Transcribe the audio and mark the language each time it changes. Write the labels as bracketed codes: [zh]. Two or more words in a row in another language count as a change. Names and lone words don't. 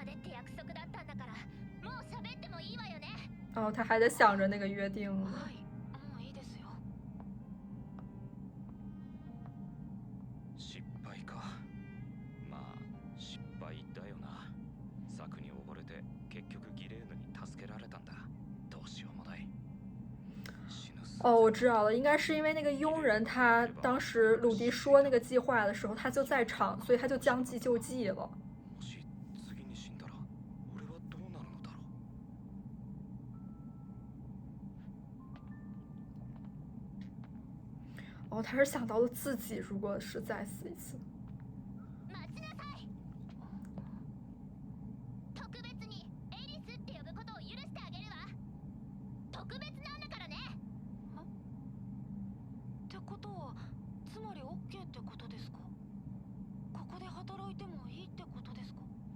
[zh] 哦，他还在想着那个约定呢。 [ja] はい、もういいですよ。失敗か。まあ失敗だよな。策に溺れて結局ギレーヌに助けられたんだ。どうしようもない。 [zh] 哦，我知道了，应该是因为那个佣人，他当时鲁迪说那个计划的时候，他就在场，所以他就将计就计了。哦，他是想到了自己如果是再死一次。 [ja] ってことは、つまり OK ってことですか？ここで働いてもいいってことですか？